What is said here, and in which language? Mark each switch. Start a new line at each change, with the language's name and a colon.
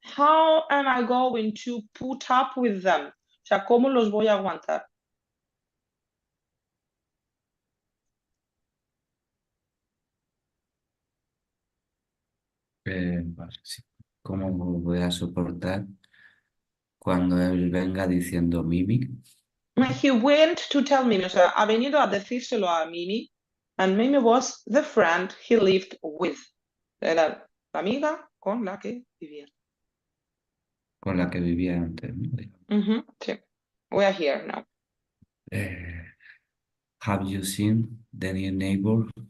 English: How am I going to put up with them?
Spanish: O sea, ¿cómo los voy a aguantar? Vale, sí. ¿Cómo voy a soportar cuando él venga diciendo Mimi?
English: He went to tell Mimi,
Spanish: o sea, ha venido a decírselo a Mimi,
English: and Mimi was the friend he lived with.
Spanish: Era la amiga con la que vivía. Con la que vivía antes, ¿no?
English: Sí. We are here now. Have you seen the new neighbor?